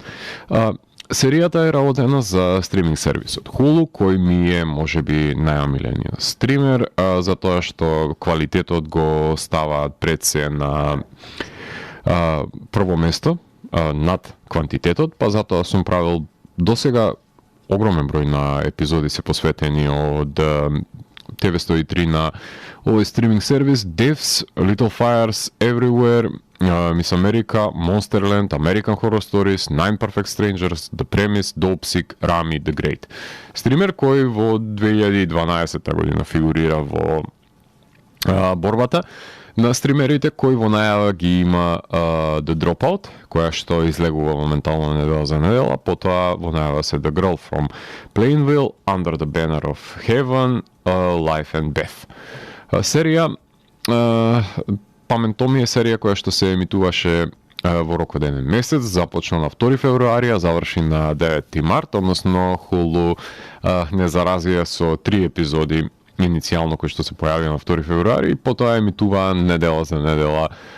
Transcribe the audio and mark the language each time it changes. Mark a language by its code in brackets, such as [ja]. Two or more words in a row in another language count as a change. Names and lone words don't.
[mk] Серијата е работена за стриминг сервисот Hulu, кој ми е можеби најомилениот стример, затоа што квалитетот го ставаат пред се на прво место над квантитетот, па затоа сум правил досега огромен број на епизоди се посветени од TV103 на овој стриминг сервис, Devs, Little Fires, Everywhere, Miss America, Monsterland, American Horror Stories, Nine Perfect Strangers, The Premise, Dopesick, Rami the Great. Стример кој во 2012 година фигурира во борбата на стримерите, кој во најава ги има The Dropout, која што излегува моментално недела за недела, потоа во најава се The Girl from Plainville, Under the Banner of Heaven, Life and Death. Серија Пем енд Томи е серија која што се емитуваше во рокоденен месец, започна на 2 февруари, а заврши на 9 март, односно Hulu не заразија со 3 епизоди иницијално кои што се појавија на 2 февруари и потоа емитува недела за недела